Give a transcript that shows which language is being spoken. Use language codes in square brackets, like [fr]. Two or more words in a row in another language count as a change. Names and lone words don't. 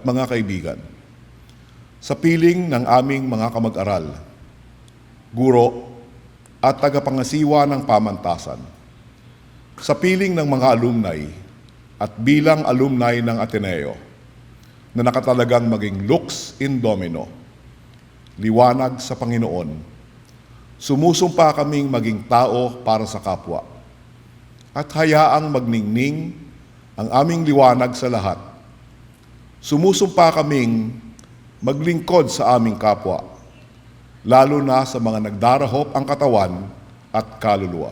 [tl] mga kaibigan, sa piling ng aming mga kamag-aral, guro at tagapangasiwa ng pamantasan, sa piling ng mga alumni at bilang alumni ng Ateneo na nakatalagang maging [la] lux in domino, [tl] liwanag sa Panginoon, sumusumpa kaming maging tao para sa kapwa at hayaang magningning ang aming liwanag sa lahat. Sumusumpa kaming maglingkod sa aming kapwa, lalo na sa mga nagdarahop ang katawan at kaluluwa.